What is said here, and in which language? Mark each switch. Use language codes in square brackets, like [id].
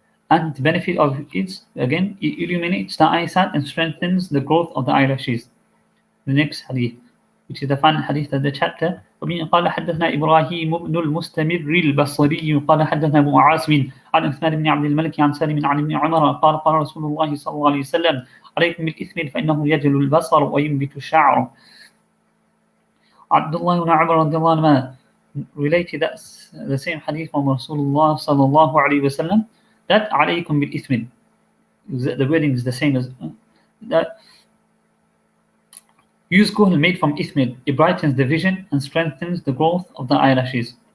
[en] And the benefit of it, again, it illuminates the eyesight and strengthens the growth of the eyelashes. The next hadith, which is the final hadith of the chapter. [ar] قال حدثنا إبراهيم بن المستمر البصري قال حدثنا أبو عاصم عن عثمان بن عبد الملك عن سالم عن ابن عمر قال قال رسول الله صلى الله عليه وسلم عليكم بالإثم فإنه يجل البصر وينبت الشعر. [en] Abdullah ibn Umar radiallahu anhu related that the same hadith from Rasulullah sallallahu alayhi wasallam, that alaykum bil ithmin, the wording is the same as that. Use kuhl made from ithmid, it brightens the vision and strengthens the growth of the eyelashes.